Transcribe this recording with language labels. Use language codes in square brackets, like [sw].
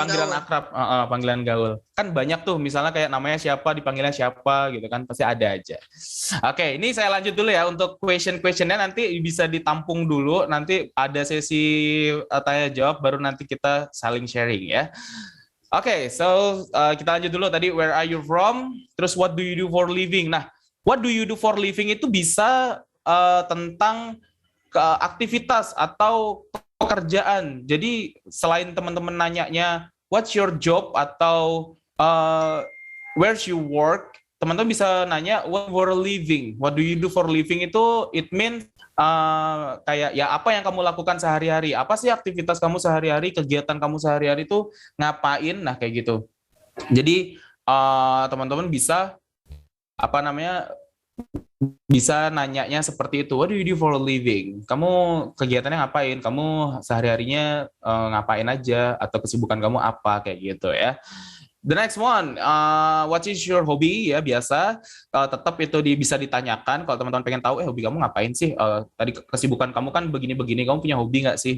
[id] panggilan gaul. akrab, panggilan gaul. Kan banyak tuh, misalnya kayak namanya siapa, dipanggilnya siapa gitu kan, pasti ada aja. Oke, ini saya lanjut dulu ya untuk question-questionnya, nanti bisa ditampung dulu, nanti ada sesi tanya jawab, baru nanti kita saling sharing ya. Oke, so kita lanjut dulu tadi, [en] where are you from, [id] terus [en] what do you do for living. [id] Nah, [en] what do you do for living [id] itu bisa tentang aktivitas atau pekerjaan. Jadi selain teman-teman nanyanya [en] what's your job [id] atau [en] where's you work, [id] teman-teman bisa nanya [en] what for a living. What do you do for living itu it means [id] kayak ya apa yang kamu lakukan sehari-hari. Apa sih aktivitas kamu sehari-hari, kegiatan kamu sehari-hari itu ngapain? Nah, kayak gitu. Jadi teman-teman bisa bisa nanyanya seperti itu. [en] What do you do for a living? [id] Kamu kegiatannya ngapain? Kamu sehari-harinya ngapain aja? Atau kesibukan kamu apa? Kayak gitu ya. [en] The next one, what is your hobby? [id] Ya biasa, tetap itu bisa ditanyakan. Kalau teman-teman pengen tahu, hobi kamu ngapain sih? Tadi kesibukan kamu kan begini-begini. Kamu punya hobi nggak sih?